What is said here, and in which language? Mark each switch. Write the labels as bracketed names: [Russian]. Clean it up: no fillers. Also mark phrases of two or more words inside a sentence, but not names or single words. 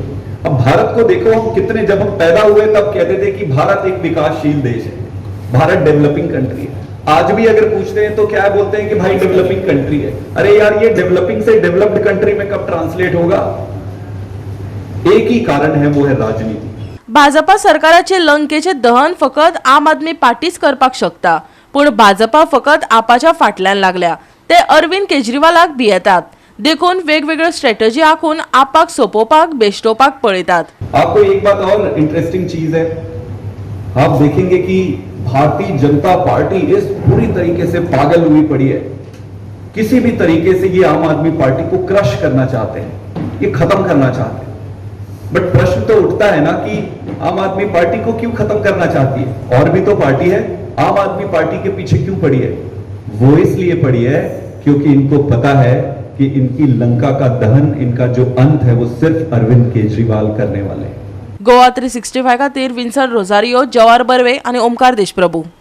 [Hindi] अब भारत को देखो, हम कितने, जब हम पैदा हुए तब कहते थे कि भारत एक विकासशील देश है, भारत [English] developing country [Hindi] है। आज भी अगर पूछते हैं तो क्या बोलते हैं कि भाई [English] developing country [Hindi] है। अरे यार, ये डेवलपिंग से [English] developed country [Hindi] में कब ट्रांसलेट होगा? एक ही कारण है, वो है राजनीति। [Konkani] भाजपा सरकाराचे लंकेचे दहन फकत आम आदमी पार्टीच करपाक शकता, पूण भाजपा फकत आपाच्या फाटल्यान लागल्या। ते अरविंद केजरीवालाक भियेतात, देखून वेगवेगळ्यो स्ट्रॅटेजी आखून आपाक सोपोवपाक बेश्टोवपाक पळयतात। [Hindi] आपको एक बात और इंटरेस्टिंग चीज है, आप देखेंगे कि भारतीय जनता पार्टी इस पूरी तरीके से पागल हुई पड़ी है। किसी भी तरीके से ये आम आदमी पार्टी को क्रश करना चाहते हैं, ये खत्म करना चाहते हैं। बट प्रश्न तो उठता है ना कि आम आदमी पार्टी को क्यों खत्म करना चाहती है? और भी तो पार्टी है, आम आदमी पार्टी के पीछे क्यों पड़ी है? वो इसलिए पड़ी है क्योंकि इनको पता है कि इनकी लंका का दहन, इनका जो अंत है, वो सिर्फ अरविंद केजरीवाल करने वाले हैं। [Konkani] गोवा 365 खातीर विन्सन रोजारियो, जवाहर बर्वे आनी ओमकार देशप्रभू।